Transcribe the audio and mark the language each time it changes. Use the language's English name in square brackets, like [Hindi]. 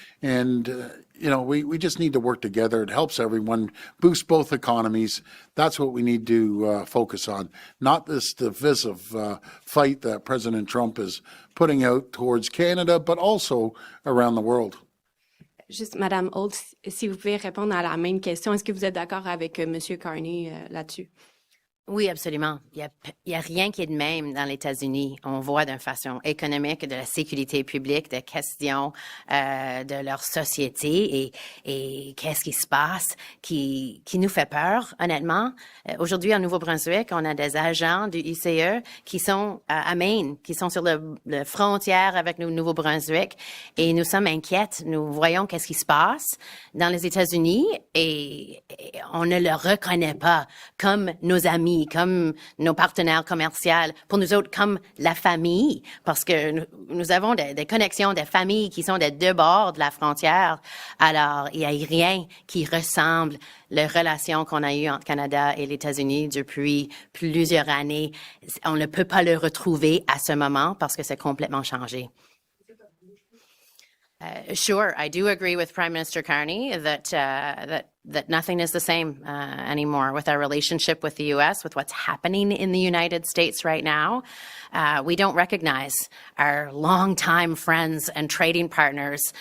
[English] And, we just need to work together. It helps everyone, boost both economies. That's what we need to focus on, not this divisive fight that President Trump is putting out towards Canada, but also around the world. [French] Juste, Madame Holt, si vous pouvez répondre à la même question, est-ce que vous êtes d'accord avec Monsieur Carney là-dessus? Oui, absolument. Il y a rien qui est de même dans les États-Unis. On voit d'une façon économique, de la sécurité publique, des questions de leur société et qu'est-ce qui se passe qui nous fait peur, honnêtement. Aujourd'hui, en Nouveau-Brunswick, on a des agents du ICE qui sont à Maine, qui sont sur la frontière avec le Nouveau-Brunswick et nous sommes inquiètes. Nous voyons qu'est-ce qui se passe dans les États-Unis et on ne le reconnaît pas comme nos amis, comme nos partenaires commerciaux, pour nous autres comme la famille, parce que nous avons des connexions, des familles qui sont des deux bords de la frontière. Alors, il n'y a rien qui ressemble les relations qu'on a eues entre Canada et les États-Unis depuis plusieurs années. On ne peut pas le retrouver à ce moment parce que c'est complètement changé. [English] Sure, I do agree with Prime Minister Carney that that nothing is the same anymore with our relationship with the U.S., with what's happening in the United States right now. We don't recognize our longtime friends and trading partners.